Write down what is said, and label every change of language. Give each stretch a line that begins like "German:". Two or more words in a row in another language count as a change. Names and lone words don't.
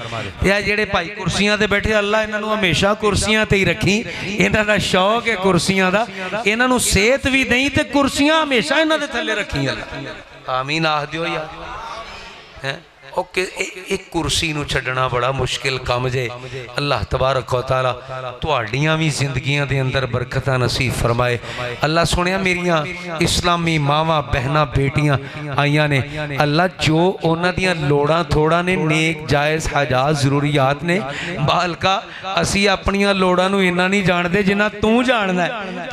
Punjabi: تے جہڑے بھائی کرسیاں تے بیٹھے، اللہ اینہاں نوں ہمیشہ کرسیاں تے ہی رکھی، اینہاں دا شوق ہے کرسیاں دا، اینہاں نوں صحت بھی نہیں تے کرسیاں ہمیشہ اینہاں دے تھلے رکھیاں. آمین آکھ دیو یار. ہیں اوکے، ایک کرسی نوں چھڈنا بڑا مشکل کام جے.
Arabic: الله تبارك وتعالى
Punjabi: تہاڈیاں بھی زندگیاں دے اندر برکتاں نصیب فرمائے. اللہ سنیا میریاں اسلامی ماواں بہناں بیٹیاں آئیاں نے، اللہ جو اونہاں دیاں لوڑاں تھوڑاں نے، نیک جائز حاجات ضروریات نے، بالکا اسی اپنیاں لوڑاں نوں اینا نہیں جانتے جنا توں جاندا ہے.